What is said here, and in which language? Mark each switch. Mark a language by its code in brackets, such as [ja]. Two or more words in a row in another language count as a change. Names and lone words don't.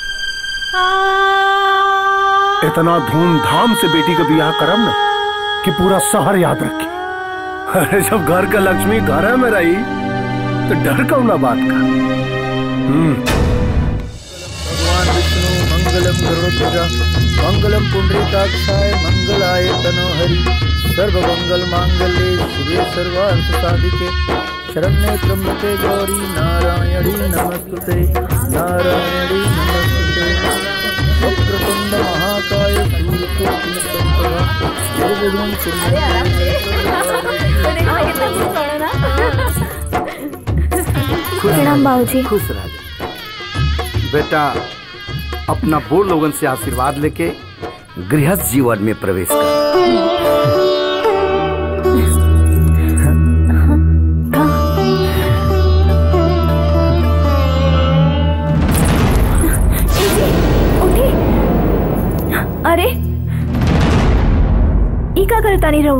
[bho] इतना धूमधाम से बेटी का बियाह करम ना कि पूरा शहर याद रखे। अरे जब घर का लक्ष्मी घर में रही तो डर कौन ना बात का। [sa] भगवान विष्णु मंगलम गरुड़ध्वजा मंगलम पुंडरीकाक्षाय मंगलाय तनोहरि सर्वमंगल मांगल्ये शिवे सर्वार्थ साधिके शरण्ये त्र्यंबके गौरी नारायणी नमस्तुते नारायणी नमस्तुते वक्रतुंड महाकाय सूर्यकोटि समप्रभा निर्विघ्नं [bho] प्रणाम बाबूजी। खुश रह बेटा। अपना बूढ़ लोगन से आशीर्वाद लेके गृहस्थ जीवन में प्रवेश कर। अरे ई का करता नहीं रहुआ?